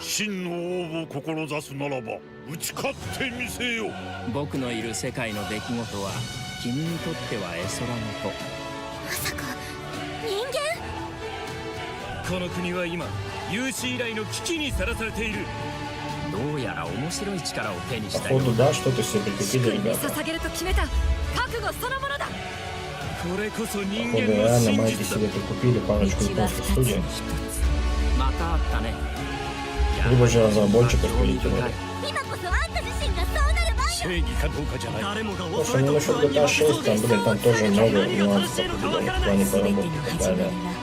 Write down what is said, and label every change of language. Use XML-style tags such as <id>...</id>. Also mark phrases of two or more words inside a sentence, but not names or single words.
<ja>真の王を志すならば打ち勝ってみせよ。僕のいる世界の出来事は君にとっては絵空事。まさか人間？この国は今有史以来の危機にさらされている。どうやら面白い力を手にしたよ。</ja> <ru>Походу, да, что-то себе прикупили, ребята. Походу, реально майки себе прикупили парочку японских студий. Либо же разработчиков перетянули. Слушай, ну насчет GTA 6, там, блин, там тоже много нюансов в плане поработки и так далее.</ru>